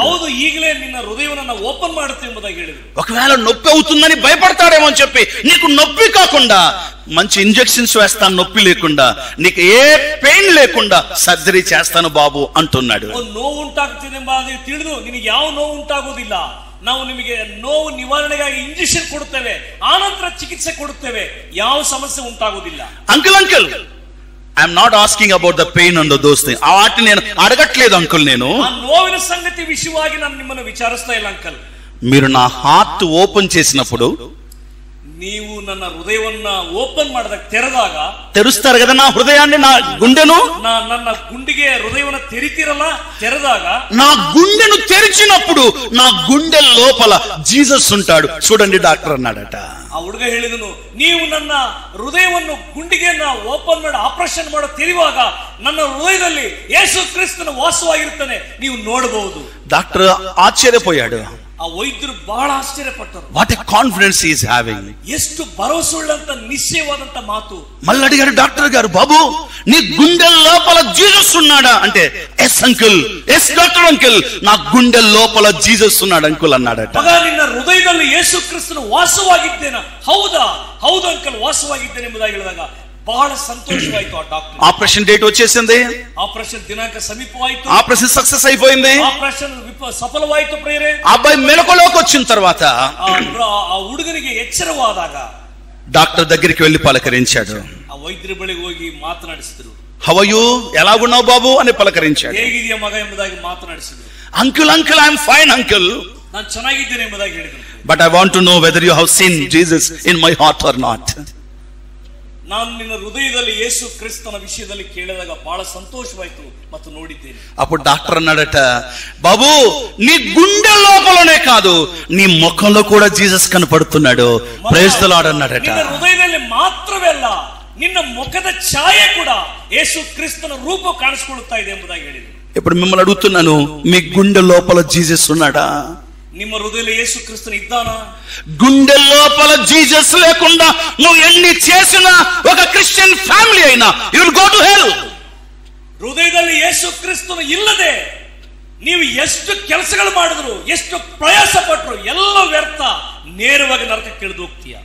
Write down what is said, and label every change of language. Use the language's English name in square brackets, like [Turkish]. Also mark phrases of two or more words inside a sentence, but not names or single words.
[Kannada] ಹೌದು, ಈಗಲೇ ನಿನ್ನ ಹೃದಯವನ್ನು ಓಪನ್ ಮಾಡುತ್ತೆ ಎಂಬುದಾಗಿ ಹೇಳಿದನು. [Telugu] ఒకవేళ నొప్పి అవుతుందని భయపడతాడేమో అని చెప్పి నీకు నొప్పి కాకుండా మంచి ఇంజెక్షన్స్ వేస్తాను, నొప్పి లేకుండా, నీకు ఏ పెయిన్ లేకుండా సర్జరీ చేస్తాను బాబు అంటున్నాడు. [Kannada] ನೋವು ಉಂಟಾಗ್ತಿದೆ ಎಂಬುದಾಗಿ ತಿಳಿದು ನಿನಗೆ ಯಾವ ನೋವು ಉಂಟಾಗುವುದಿಲ್ಲ, ನಾವು ನಿಮಗೆ ನೋವು ನಿವಾರಣೆಗಾಗಿ ಇಂಜೆಕ್ಷನ್ ಕೊಡುತ್ತೇವೆ, ಆನಂತರ ಚಿಕಿತ್ಸೆ ಕೊಡುತ್ತೇವೆ, ಯಾವ ಸಮಸ್ಯೆ ಉಂಟಾಗುವುದಿಲ್ಲ. [English] Uncle I'm not asking about the pain and those things. [Telugu] ఆ వాటిని నేను అడగట్లేదు అంకుల్. నేను [Kannada] ఆ ನೋವಿನ ಸಂಗತಿ ವಿಷಯವಾಗಿ ನಾನು ನಿಮ್ಮನ್ನು ವಿಚಾರಿಸ್ತಾ ಇಲ್ಲ ಅಂಕಲ್. [Telugu] మీరు నా [English] heart open [Telugu] చేసినప్పుడు, [Kannada] ನೀವು ನನ್ನ ಹೃದಯವನ್ನ ಓಪನ್ ಮಾಡಿದಾಗ, ತೆರೆದಾಗ, [Telugu] తెరుస్తారు కదా నా హృదయాన్ని, నా గుండెను, [Kannada] ನನ್ನ ಗುಂಡಿಗೆ ಹೃದಯವನ್ನು ತೆರಿತಿರಲ್ಲ, ತೆರೆದಾಗ, [Telugu] నా గుండెను తెరిచినప్పుడు నా గుండె లోపల జీసస్ ఉంటాడు చూడండి డాక్టర్ అన్నాడట. [Kannada] ಆ ಹುಡುಗ ಹೇಳಿದನು, ನೀವು ನನ್ನ ಹೃದಯವನ್ನು ಗುಂಡಿಗೆಯನ್ನ ಓಪನ್ ಮಾಡಿ ಆಪರೇಷನ್ ಮಾಡೋ ತೆರೆಯುವಾಗ ನನ್ನ ಹೃದಯದಲ್ಲಿ ಯೇಸು ಕ್ರಿಸ್ತನ ವಾಸವಾಗಿರ್ತಾನೆ, ನೀವು ನೋಡಬಹುದು. [Telugu] డాక్టర్ ఆశ్చర్యపోయాడు. [Kannada] ಆ ವೈದ್ಯರು ಬಹಳ ಆಶ್ಚರ್ಯಪಟ್ಟರು. [English] What a confidence he is having. [Kannada] ಎಷ್ಟು ಭರವಸೆಯುಳ್ಳಂತ ನಿಶ್ಚಯವಾದಂತ మాತು. [Telugu] మళ్ళీ అడిగాడు డాక్టర్ గారు, బాబు నీ గుండె లోపల జీసస్ ఉన్నాడా అంటే, [English] yes uncle, yes doctor uncle, [Telugu] నా గుండె లోపల జీసస్ ఉన్నాడు అంకుల్ అన్నాడట. [Kannada] ಮಗ, ನಿನ್ನ ಹೃದಯದಲ್ಲಿ ಯೇಸು ಕ್ರಿಸ್ತನು ವಾಸವಾಗಿದ್ದೇನೆ. ಹೌದಾ? ಹೌದು ಅಂಕಲ್, ವಾಸವಾಗಿದ್ದೇನೆ ಎಂಬುದಾಗಿ ಹೇಳಿದಾಗ ಬಹಳ ಸಂತೋಷವಾಯಿತು ಆ ಡಾಕ್ಟರ್. [English] operation date [Telugu] వచ్చేసింది, [Kannada] ಆಪರೇಷನ್ ದಿನಾಂಕ ಸಮೀಪವಾಯಿತು, [English] operation success [Telugu] అయిపోయింది, [Kannada] ಆಪರೇಷನ್ ಸಫಲವಾಯಿತು. ಪ್ರಿಯರೇ, [Telugu] అబ్బాయి మెలకులోకి వచ్చిన తర్వాత [Kannada] ఆ ಹುಡುಗನಿಗೆ ಎಚ್ಚರವಾದಾಗ [Telugu] డాక్టర్ దగ్గరికి వెళ్లి పలకరించాడు. [Kannada] ಆ ವೈದ್ಯುಡಿ ಬಳಿಗೆ ಹೋಗಿ ಮಾತಾಡಿಸಿದ್ರು. [English] how are you, [Telugu] ఎలాగున్నావు బాబు అని పలకరించాడు. [Kannada] ಹೇಗಿದೆಯಾ ಮಗ ಎಂಬುದಾಗಿ మాట్లాడిಸಿದ್ರು. [English] Uncle I'm fine uncle, [Kannada] ನಾನು ಚೆನ್ನಾಗಿದ್ದೇನೆ ಎಂಬುದಾಗಿ ಹೇಳಿದ್ರು. [English] But I want to know whether you have seen Jesus in my heart or not. [Kannada] ನಾನು ನಿನ್ನ ಹೃದಯದಲ್ಲಿ ಯೇಸು ಕ್ರಿಸ್ತನ ವಿಷಯದಲ್ಲಿ ಕೇಳಿದಾಗ ಬಹಳ ಸಂತೋಷವಾಯಿತು ಮತ್ತು ನೋಡಿದ್ದೇನೆ. [Telugu] అప్పుడు డాక్టర్ అన్నాడట, బాబు నీ గుండె లోపలనే కాదు నీ ముఖంలో కూడా జీసస్ కనపడుతున్నాడు, [English] praise the Lord [Telugu] అన్నాడట. [Kannada] ನಿನ್ನ ಹೃದಯದಲ್ಲಿ ಮಾತ್ರವೇ ಅಲ್ಲ, ನಿನ್ನ ಮುಖದ ಛಾಯೆ ಕೂಡ ಯೇಸು ಕ್ರಿಸ್ತನ ರೂಪ ಕಾಣಿಸಿಕೊಳ್ಳುತ್ತಾ ಇದೆ ಎಂಬುದಾಗಿ ಹೇಳಿದರು. [Telugu] ఇప్పుడు మిమ్మల్ని అడుగుతున్నాను, మీ గుండె లోపల జీసస్ ఉన్నాడా? [Kannada] ನಿಮ್ಮ ಹೃದಯದಲ್ಲಿ ಯೇಸು ಕ್ರಿಸ್ತನ ಇದ್ದಾನಾ? [Telugu] గుండె లోపల జీసస్ లేకుండా నువ్వు ఎన్ని చేసినా, ఒక [English] Christian family [Telugu] అయినా, [English] You will go to hell. [Kannada] ಹೃದಯದಲ್ಲಿ ಯೇಸು ಕ್ರಿಸ್ತನು ಇಲ್ಲದೆ ನೀವು ಎಷ್ಟು ಕೆಲಸಗಳು ಮಾಡಿದ್ರು, ಎಷ್ಟು ಪ್ರಯಾಸ ಪಟ್ಟರು, ಎಲ್ಲ ವ್ಯರ್ಥ, ನೇರವಾಗಿ ನರಕಕ್ಕೆ ಇಳಿದು ಹೋಗ್ತೀಯಾ.